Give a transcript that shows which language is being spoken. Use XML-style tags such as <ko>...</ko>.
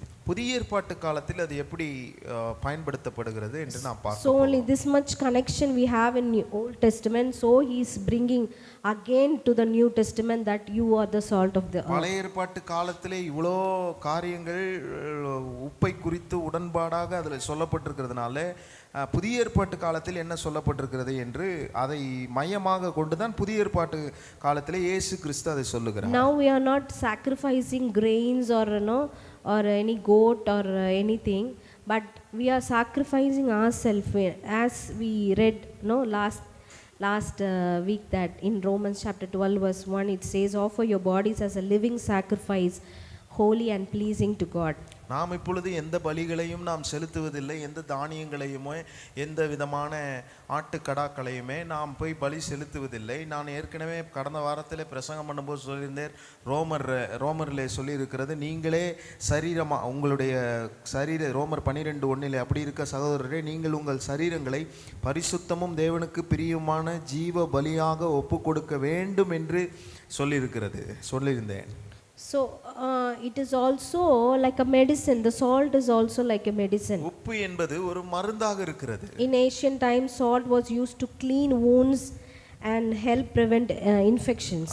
<ta>புதிய ஏற்பாட்டு காலத்தில் அது எப்படி பயன்படுத்தப்படுகிறது என்று நாம் பார்ப்போம்.</ta> <en>So only this much connection we have in Old Testament, so he is bringing again to the New Testament that you are the salt of the earth.</en> <ta>பழைய ஏற்பாட்டு காலத்திலே இவ்வளோ காரியங்கள் உப்பை குறித்து உடன்பாடாக அதில் சொல்லப்பட்டிருக்கிறதுனால புதிய ஏற்பாட்டு காலத்தில் என்ன சொல்லப்பட்டிருக்கிறது என்று அதை மையமாக கொண்டுதான் புதிய ஏற்பாட்டு காலத்திலே இயேசு கிறிஸ்து அதை சொல்லுகிறார்.</ta> <en>Now we are not sacrificing grains or any goat or anything, but we are sacrificing ourselves, as we read last week that in Romans chapter 12 verse 1 it says, offer your bodies as a living sacrifice, holy and pleasing to God.</en> <ta>நாம் இப்பொழுது எந்த பலிகளையும் நாம் செலுத்துவதில்லை, எந்த தானியங்களையுமே எந்த விதமான ஆட்டுக்கடாக்களையுமே நாம் போய் பலி செலுத்துவதில்லை. நான் ஏற்கனவே கடந்த வாரத்தில் பிரசங்கம் பண்ணும்போது சொல்லியிருந்தேன், ரோமரிலே சொல்லியிருக்கிறது, நீங்களே உங்களுடைய ரோமர் 12:1 அப்படி இருக்க சகோதரரே, நீங்கள் உங்கள் சரீரங்களை பரிசுத்தமும் தேவனுக்கு பிரியமான ஜீவ பலியாக ஒப்பு கொடுக்க வேண்டும் என்று சொல்லியிருந்தேன்.</ta> <en>So it is also like a medicine. The salt is also like a medicine.</en> <ta>உப்பு என்பது ஒரு மருந்தாக இருக்கிறது.</ta> <en>In ancient times salt was used to clean wounds and help prevent infections.</en>